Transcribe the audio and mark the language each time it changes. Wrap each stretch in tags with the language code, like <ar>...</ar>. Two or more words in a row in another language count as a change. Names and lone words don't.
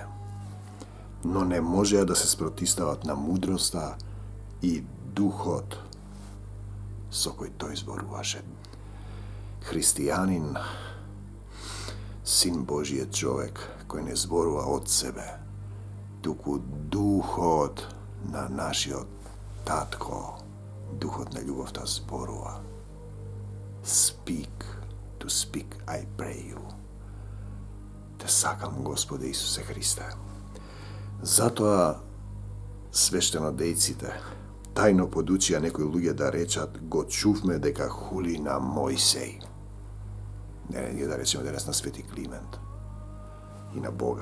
<mk>Но не можеа да се спротистават на мудроста и духот со кој тој зборуваше. Христијанин, Син Божиот човек, кој не зборува од себе, туку духот на нашиот татко, духот на љубовта зборува.</mk> <en>Speak, to speak, I pray you.</en> <mk>Те сакам, Господе Исусе Христе. Затоа свештенодејците тајно подучија некои луѓе да речат: го чувме дека хули на Мојсей. Не, ние да речеме денес на Свети Климент и на Бога.</mk>